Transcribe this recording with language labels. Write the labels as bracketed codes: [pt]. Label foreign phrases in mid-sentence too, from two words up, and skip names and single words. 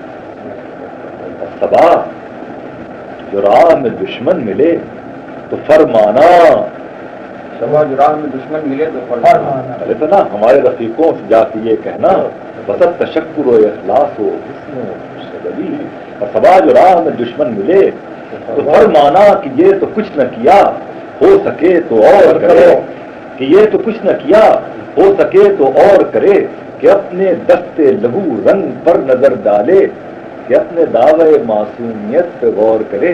[ur] صبا جو راہ میں دشمن ملے تو فرمانا، صبا جو راہ میں دشمن ملے تو فرمانا، اتنا ہمارے رفیقوں سے جا کے یہ کہنا، بسط تشکر و اخلاص و حسن و خوشگواری، اور صبا جو راہ میں دشمن ملے تو فرمانا کہ یہ تو کچھ نہ کیا، ہو سکے تو اور کرے، کہ یہ تو کچھ نہ کیا، ہو سکے تو اور کرے، کہ اپنے دست لہو رنگ پر نظر ڈالے، کہ اپنے دعوے معصومیت پہ غور کرے۔